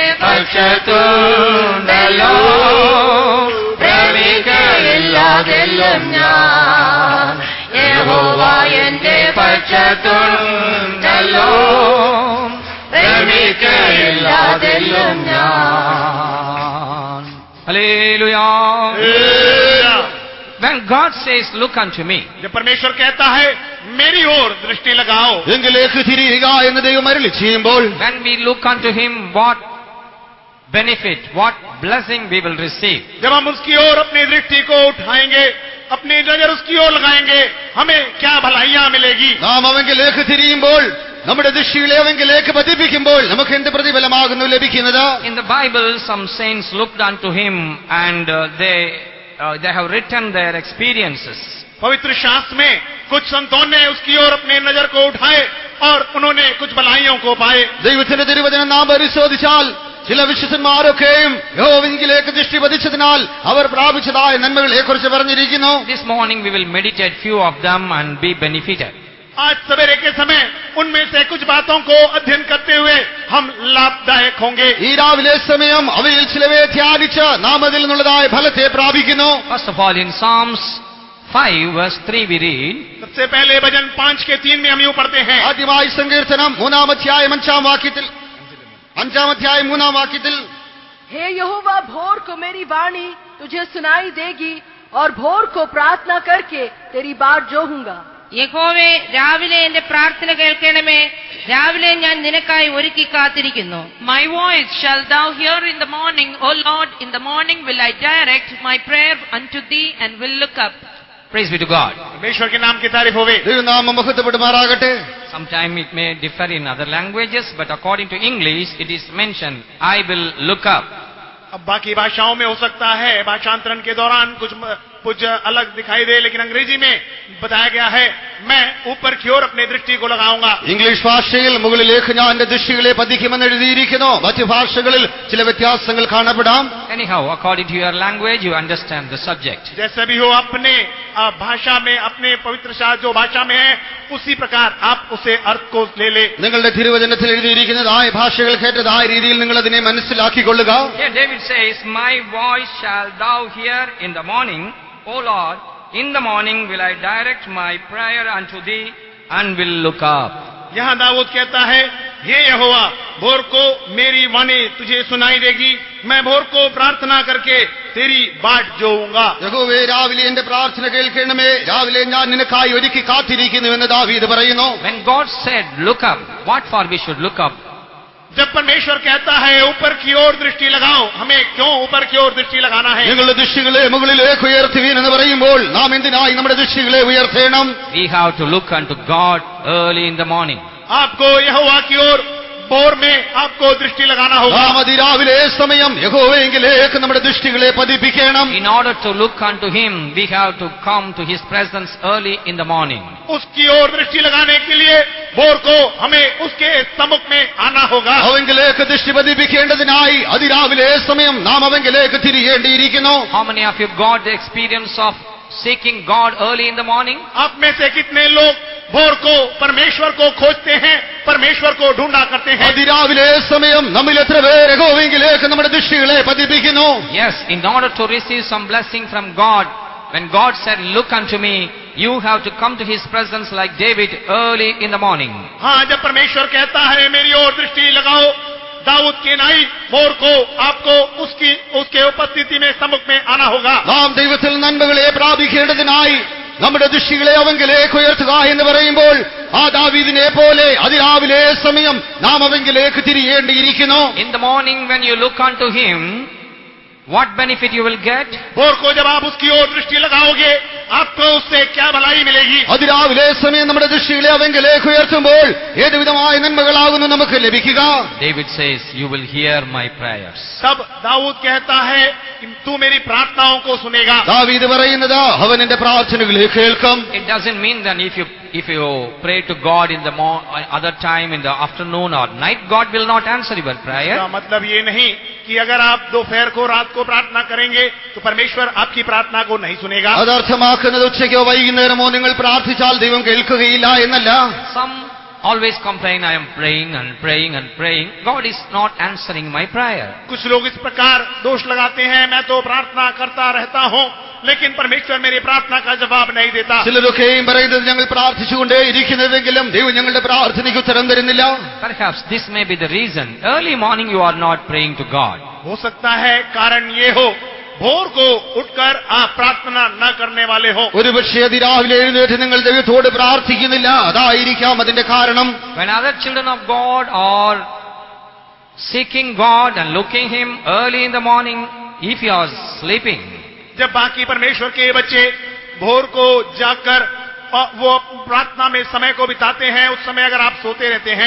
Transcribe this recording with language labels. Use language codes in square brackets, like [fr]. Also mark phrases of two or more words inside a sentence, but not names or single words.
[ml] പക്ഷത്തുണ്ടല്ലോ, ഭ്രമിക്കയില്ലാതെല്ലും ഞാൻ. യഹോവ എന്റെ പക്ഷത്തുണ്ടല്ലോ, ഭ്രമിക്കയില്ലാതെല്ലും ഞാൻ. ഹല്ലേലൂയ. [en] When God says, look unto me, [hi] जब परमेश्वर कहता है मेरी ओर दृष्टि लगाओ, [ml] എങ്കിലേക്ക് തിരിയുക എന്ന് ദൈവം അരുളി ചെയ്യുമ്പോൾ [en] when we look unto him, what benefit, what blessing we will receive. [hi] जब हम उसकी ओर अपनी दृष्टि को उठाएंगे, अपनी नजर उसकी ओर लगाएंगे, हमें क्या भलाइयां मिलेगी? [ml] നാം അവങ്കിലേക്ക് തിരിയുമ്പോൾ, നമ്മുടെ ദൃഷ്ടികളെ അവങ്കിലേക്ക് പതിപ്പിക്കുമ്പോൾ നമുക്ക് എന്ത് പ്രതിഫലമാകുന്നു ലഭിക്കുന്നത്? [en] In the Bible, some saints looked unto him and they have written their experiences. [hi] पवित्र शास्त्र में कुछ संतों ने उसकी ओर अपनी नजर को उठाए और उन्होंने कुछ भलाइयों को पाए. [ml] ദൈവത്തിന്റെ തിരുവചനം നാം പരിശോധിച്ചാൽ ചില വിശുദ്ധന്മാരൊക്കെയും യഹോവയിലേക്ക് ദൃഷ്ടി പതിച്ചതിനാൽ അവർ പ്രാപിച്ചതായ നന്മകളെ കുറിച്ച് പറഞ്ഞിരിക്കുന്നു. [en] This morning we will meditate few of them and be benefited. [hi] आज सवेरे के समय उनमें से कुछ बातों को अध्ययन करते हुए हम लाभदायक होंगे. [ml] ഈ രാവിലെ സമയം അവയിൽ ചിലവയെ ധ്യാനിച്ച് നാം അതിൽ നിന്നുള്ളതായ ഫലത്തെ പ്രാപിക്കുന്നു. [en] First of all, in Psalms 5 verse 3 we read, [hi] सबसे पहले भजन 5 के 3 में हम यूं पढ़ते हैं. [ml] ആദ്യമായി സങ്കീർത്തനം 3-ാം വാക്യത്തിൽ 3 വാക്യത്തിൽ [hi] हे यहोवा, भोर को मेरी वाणी तुझे सुनाई देगी और भोर को प्रार्थना करके तेरी बाट जोहूंगा. [ml] യഹോവേ, രാവിലെ എന്റെ പ്രാർത്ഥന കേൾക്കണമേ. രാവിലെ ഞാൻ നിനക്കായി ഒരുക്കി കാത്തിരിക്കുന്നു. [en] My voice shall thou hear in the morning, O Lord, in the morning will I direct my prayer unto thee and will look up. praise be to God. [hi] परमेश्वर के नाम की तारीफ होवे. [ml] ദൈവനാമം മഹത്വപ്പെടുമാറാകട്ടെ. [en] Sometime it may differ in other languages, but according to English it is mentioned, I will look up. [hi] अब बाकी भाषाओं में हो सकता है भाषांतरण के दौरान कुछ अलग दिखाई दे, लेकिन अंग्रेजी में बताया गया है मैं ऊपर की ओर अपनी दृष्टि को लगाऊंगा. [ml] ഇംഗ്ലീഷ് ഭാഷയിൽ മുകളിലേക്ക് ഞാൻ എന്റെ ദൃഷ്ടികളെ പതിക്കുമെന്ന് എഴുതിയിരിക്കുന്നു. മറ്റു ഭാഷകളിൽ ചില വ്യത്യാസങ്ങൾ കാണപ്പെടാം. [en] Anyhow, according to your language you understand the subject. [hi] जैसे भी हो अपने भाषा में, अपने पवित्र शास्त्र जो भाषा में है उसी प्रकार आप उसे अर्थ को ले ले. [ml] നിങ്ങളുടെ തിരുവചനത്തിൽ എഴുതിയിരിക്കുന്നതായ ഭാഷകൾ കേട്ടതായ രീതിയിൽ നിങ്ങൾ അതിനെ മനസ്സിലാക്കിക്കൊള്ളുക. [en] Here David says, my voice shall thou hear in the morning, O Lord, in the morning will I direct my prayer unto thee and will look up. [hi] यहाँ दाऊद कहता है, हे यहोवा, भोर को मेरी वाणी तुझे सुनाई देगी, मैं भोर को प्रार्थना करके तेरी बाट जोऊंगा. [ml] യഹോവേ, രാവിലെ എന്റെ പ്രാർത്ഥന കേൾക്കണമേ. രാവിലെ ഞാൻ നിനക്കായി ഒരുക്കി കാത്തിരിക്കുന്നുവെന്ന് ദാവീദ് പറയുന്നു. [en] When God said look up, what for we should look up? [hi] जब परमेश्वर कहता है ऊपर की ओर दृष्टि लगाओ, हमें क्यों ऊपर की ओर दृष्टि लगाना है? [ml] നിങ്ങളുടെ ദൃഷ്ടികളെ മുകളിലേക്ക് ഉയർത്തുവീൻ എന്ന് പറയുമ്പോൾ നാം എന്തിനായി നമ്മുടെ ദൃഷ്ടികളെ ഉയർത്തേണം? [en] We have to look unto God early in the morning. [hi] आपको यहोवा की ओर भोर में आपको दृष्टि लगाना होगा। [ml] നാം അതിരാവിലെ സമയം യഹോവയെങ്കിലേക്ക് നമ്മുടെ ദൃഷ്ടികളെ പതിപ്പിക്കണം. [en] In order to look unto Him, we have to come to His presence early in the morning. [hi] उसकी ओर दृष्टि लगाने के लिए भोर को हमें उसके सम्मुख में आना होगा। [ml] അവങ്കിലേക്ക് ദൃഷ്ടി പതിപ്പിക്കേണ്ടതിനായി അതിരാവിലെ സമയം നാം അവങ്കിലേക്ക് തിരിയേണ്ടിയിരിക്കുന്നു. [en] How many of you got the experience of seeking God early in the morning? [hi] आप में से कितने लोग भोर को परमेश्वर को खोजते हैं, परमेश्वर को ढूंढा करते हैं? [ml] അതിരാവിലെ സമയം നമ്മിൽ എത്ര പേർ യഹോവയെങ്കിലേക്ക് നമ്മുടെ ദൃഷ്ടികളെ പതിപ്പിക്കുന്നു? [en] Yes, in order to receive some blessing from God, when God said, "Look unto me," you have to come to His presence like David early in the morning. [hi] हाँ, जब परमेश्वर कहता है मेरी ओर दृष्टि लगाओ, दाऊद के नाई भोर को आपको उसके उपस्थिति में सम्मुख में आना होगा। [ml] നാം ദൈവത്തിൽ നന്മകളെ പ്രാപിക്കേണ്ടതിനായി നമ്മുടെ ദൃഷ്ടികളെ അവങ്കിലേക്ക് ഉയർത്തുക എന്ന് പറയുമ്പോൾ ആ ദാവീദിനെ പോലെ അതിരാവിലെ സമയം നാം അവങ്കിലേക്ക് തിരിയേണ്ടിയിരിക്കുന്നു. [en] In the morning when you look unto Him, what benefit you will get? [hi] भोर को जब आप उसकी ओर दृष्टि लगाओगे, आपको उससे क्या भलाई मिलेगी? [ml] അതിരാവിലെ സമയം നമ്മുടെ ദൃഷ്ടികളെ അവങ്കിലേക്ക് ഉയർത്തുമ്പോൾ ഏതുവിധമായ നന്മകളാകുന്നു നമുക്ക് ലഭിക്കുക? [en] David says, "You will hear my prayers." [hi] तब दाऊद कहता है कि तू मेरी प्रार्थनाओं को सुनेगा। [ml] ദാവീദ് പറയുന്നത് അവൻ എന്റെ പ്രാർത്ഥനകളെ കേൾക്കും. [en] It doesn't mean that if you pray to God in the other time, in the afternoon or night, God will not answer your prayer. [hi] इसका मतलब ये नहीं कि अगर आप दोपहर को रात को प्रार्थना करेंगे तो परमेश्वर आपकी प्रार्थना को नहीं सुनेगा। [ml] അതർത്ഥമാക്കുന്നത് ഉച്ചയ്ക്കോ വൈകുന്നേരമോ നിങ്ങൾ പ്രാർത്ഥിച്ചാൽ ദൈവം കേൾക്കുകയില്ല എന്നല്ല. [en] Some always complain, "I am praying and praying and praying. God is not answering my prayer." [hi] कुछ लोग इस प्रकार दोष लगाते हैं, मैं तो प्रार्थना करता रहता हूँ लेकिन परमेश्वर मेरी प्रार्थना का जवाब नहीं देता। [ml] ചിലരൊക്കെയും പറയുന്നത് ഞങ്ങൾ പ്രാർത്ഥിച്ചുകൊണ്ടേ ഇരിക്കുന്നതെങ്കിലും ദൈവം ഞങ്ങളുടെ പ്രാർത്ഥനയ്ക്ക് ഉത്തരം തരുന്നില്ല. [en] Perhaps this may be the reason. Early morning you are not praying to God. [hi] हो सकता है कारण ये हो, भोर को उठकर आप प्रार्थना न करने वाले हो। [ml] ഒരുപക്ഷേ അതിരാവിലെ എഴുന്നേറ്റ് നിങ്ങൾ ദൈവത്തോട് പ്രാർത്ഥിക്കുന്നില്ല, അതായിരിക്കാം അതിന്റെ കാരണം. [en] When other children of God are seeking God and looking Him early in the morning, if you are sleeping, [hi] जब बाकी परमेश्वर के बच्चे भोर को जाकर वो प्रार्थना में समय को बिताते हैं, उस समय अगर आप सोते रहते हैं,